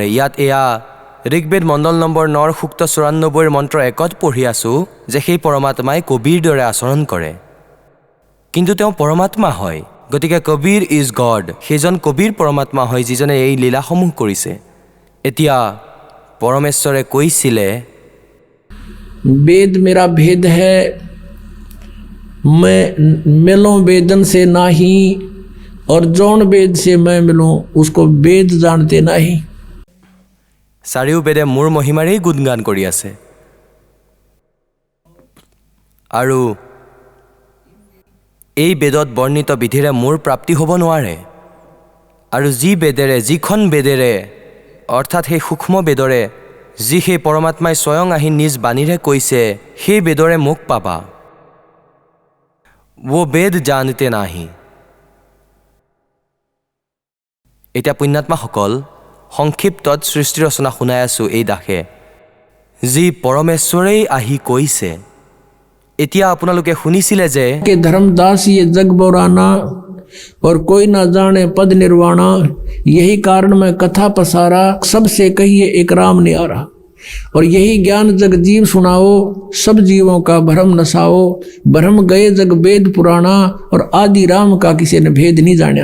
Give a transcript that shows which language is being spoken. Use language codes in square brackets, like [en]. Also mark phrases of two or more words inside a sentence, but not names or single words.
[as] ইয়াত এয়া ঋগ্বেদ মণ্ডল নম্বৰ 9 সূক্ত 94 মন্ত্ৰ 1ত পঢ়ি আছোঁ যে সেই পৰমাত্মাই কবিৰ দৰে আচৰণ কৰে। কিন্তু তেওঁ পৰমাত্মা হয়, গতিকে কবিৰ [en] is God, [as] সেইজন কবিৰ পৰমাত্মা হয় যিজনে এই লীলাসমূহ কৰিছে। এতিয়া পৰমেশ্বৰে কৈছিলে, [hi] वेद मेरा भेद है, मैं मिलूं वेदन से नाही, और जौन वेद से मैं मिलूं उसको वेद जानते नहीं। [as] চাৰিও বেদে মোৰ মহিমাৰেই গুণগান কৰি আছে। আৰু এই বেদত বৰ্ণিত বিধিৰে মোৰ প্ৰাপ্তি হ'ব নোৱাৰে। আৰু যি বেদেৰে যিখন বেদেৰে অৰ্থাৎ সেই সূক্ষ্ম বেদৰে যি সেই পৰমাত্মাই স্বয়ং আহি নিজ বাণীৰে কৈছে সেই বেদৰে মোক পাবা [hi] वो वेद जानते नाही। [as] এতিয়া পুণ্যাত্মাসকল সংক্ষিপ্তত সৃষ্টি ৰচনা শুনাই আছোঁ এই দাসে যি পৰমেশ্বৰেই আহি কৈছে। এতিয়া আপোনালোকে শুনিছিলে যে [hi] के धर्मदास ये जग बोराना और कोई ना जाने पद निर्वाणा, यही कारण मैं कथा पसारा, सबसे कहिए एक राम नियारा। और यही ज्ञान जग जीव सुनाओ, सब जीवों का भ्रम नसाओ, भ्रम गए जग वेद पुराना, और आदि राम का किसी ने भेद नहीं जाना।